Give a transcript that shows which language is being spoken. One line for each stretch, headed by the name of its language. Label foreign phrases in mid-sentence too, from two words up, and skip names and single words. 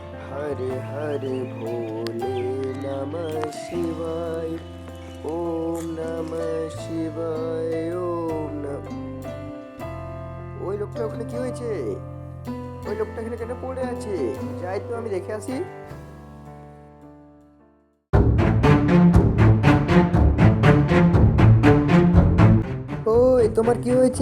Sanskrit: हरे हरे भोले नमः शिवाय ओम नमः शिवाय ओम नमः।
Bangla: ওই লোকটা ওখানে কি হয়েছে? ওই লোকটা এখানে কেন পড়ে আছে? যাই তো আমি দেখে আসি। ওই তোমার কি হয়েছে?